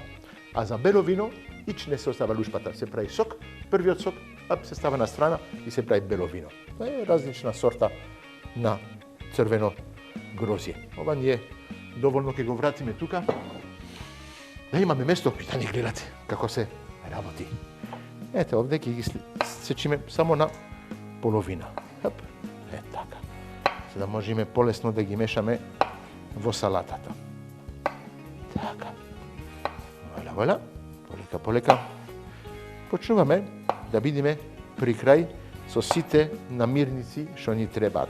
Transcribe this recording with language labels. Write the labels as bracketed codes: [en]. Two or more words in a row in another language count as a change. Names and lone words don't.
[mk] А за бело вино ич не се остава лушпата, се прави сок, првиот сок се става на страна и се прави бело вино. Тоа е различна сорта на црвено грозје. Ова ни е доволно, ќе го вратиме тука. Да имаме место да ни гледате како се работи. Ете, овде ќе ги сечеме само на половина. Hop, така. За да можеме полесно да ги мешаме во салатата. Така. Воля, полека. Почнуваме да видиме при крај со сите намирници што ни требаат.